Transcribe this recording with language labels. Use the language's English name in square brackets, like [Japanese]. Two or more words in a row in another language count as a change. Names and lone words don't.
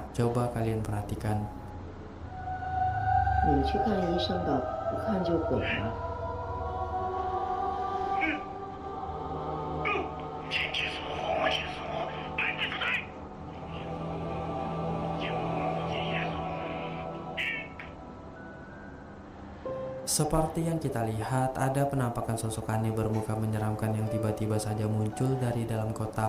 [Indonesian] Coba kalian perhatikan. [Chinese] 你去看医生吧，不看就滚了。 [Indonesian] Seperti yang kita lihat, ada penampakan sosok aneh bermuka menyeramkan yang tiba-tiba saja muncul dari dalam kotak.